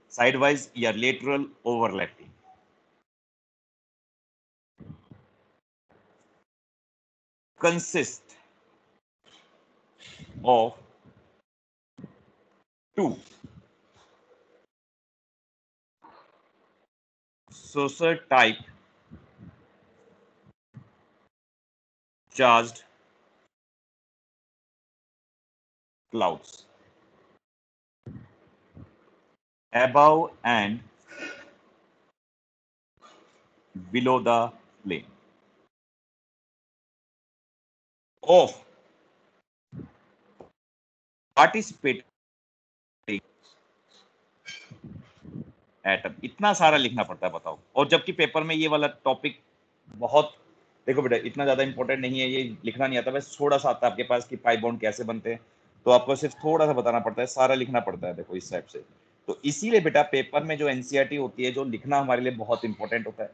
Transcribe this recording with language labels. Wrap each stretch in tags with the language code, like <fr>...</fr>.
<en>Sidewise या lateral overlapping, consist of two saucer type charged clouds above and below the plane of participating atom.</en> <hi>इतना सारा लिखना पड़ता है, बताओ। और जबकि पेपर में ये वाला टॉपिक बहुत, देखो बेटा इतना ज्यादा इंपॉर्टेंट नहीं है, ये लिखना नहीं आता, बस थोड़ा सा आता है आपके पास कि पाई बॉन्ड कैसे बनते हैं, तो आपको सिर्फ थोड़ा सा बताना पड़ता है, सारा लिखना पड़ता है। देखो इस टाइप से, तो इसीलिए बेटा पेपर में जो एनसीईआरटी होती है, जो लिखना हमारे लिए बहुत इंपॉर्टेंट होता है।</hi>